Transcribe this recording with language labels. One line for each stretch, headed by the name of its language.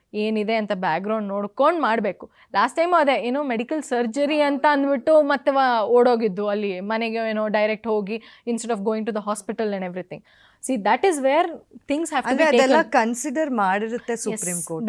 Kannada: ಏನಿದೆ ಅಂತ ಬ್ಯಾಕ್ಗ್ರೌಂಡ್ ನೋಡ್ಕೊಂಡು ಮಾಡಬೇಕು. ಲಾಸ್ಟ್ ಟೈಮು ಅದೇ ಏನೋ ಮೆಡಿಕಲ್ ಸರ್ಜರಿ ಅಂತ ಅಂದ್ಬಿಟ್ಟು ಮತ್ತೆ ಓಡೋಗಿದ್ದು ಅಲ್ಲಿ ಮನೆಗೆ ಏನೋ ಡೈರೆಕ್ಟ್ ಹೋಗಿ
English: Instead of going to the hospital and everything. See, that is where things have to be taken.
Kannada: ಅದೆಲ್ಲ ಕನ್ಸಿಡರ್ ಮಾಡಿರುತ್ತೆ ಸುಪ್ರೀಂ ಕೋರ್ಟ್.